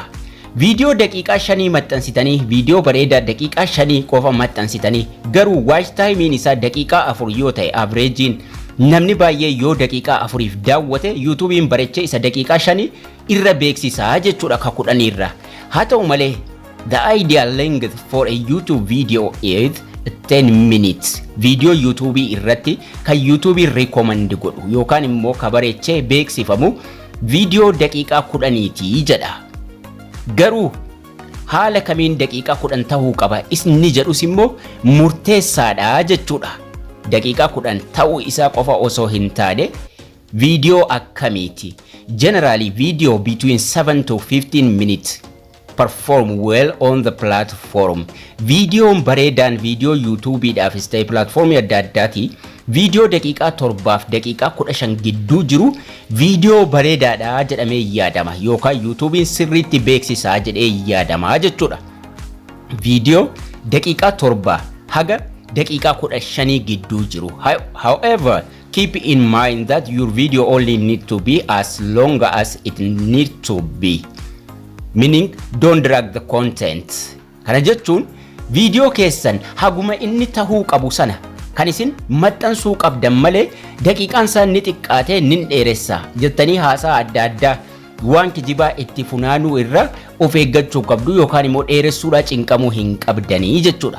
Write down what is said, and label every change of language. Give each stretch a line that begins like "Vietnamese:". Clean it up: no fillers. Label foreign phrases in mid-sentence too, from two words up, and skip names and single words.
Oromo: Viidiyoo daqiiqaa 5 maxxansitanii viidiyoo bareedaa daqiiqaa 5 qofa maxxansitanii garuu
English: watch timing
Oromo: isaa daqiiqaa 4 yoo tahe averagein namni baay'ee yoo daqiiqaa 4f daawwate YouTubein bareechee isa daqiiqaa 5 irra beeksisaa jechuudha ka 10 irra. Haa ta'u malee
English: the ideal length for a YouTube video is 10 minutes.
Oromo: Video YouTube irratti kan YouTube recommend godhu yookaan immoo ka bareechee beeksifamu video daqiiqaa 10ti jedha. Garuu haala kamiin daqiiqaa 10 ta'uu qaba isni jedhus immoo murteessaadha jechuudha. Daqiiqaa 10 ta'uu isaa qofa osoo hin taane video akkamiiti?
English: Generally video between 7 to 15 minutes perform well on the platform.
Oromo: Videoon bareedaan viidiyoo YouTube dhaafis ta'e platformii adda addaati. Viidiyoo daqiiqaa 7 fi daqiiqaa 15 gidduu jiru viidiyoo bareedaadha jedhamee yaadama yookaan YouTubein sirriitti beeksisaa jedhee yaadama jechuudha. Viidiyoo daqiiqaa 7 haga daqiiqaa 15 gidduu jiru.
English: However, keep in mind that your video only need to be as long as it need to be. Meaning don't drag the content.
Oromo: Kana jechuun viidiyoo keessan haguma inni tahuu qabu sana kan isin maxxansuu qabdan malee daqiiqaan isaa ni xiqqaatee nin dheeressa jettanii haasaa adda addaa waan kijibaa itti funaanuu irra of eeggachuu qabdu yookaan immoo dheeressuudhaa cinqamuu hin qabdanii jechuudha.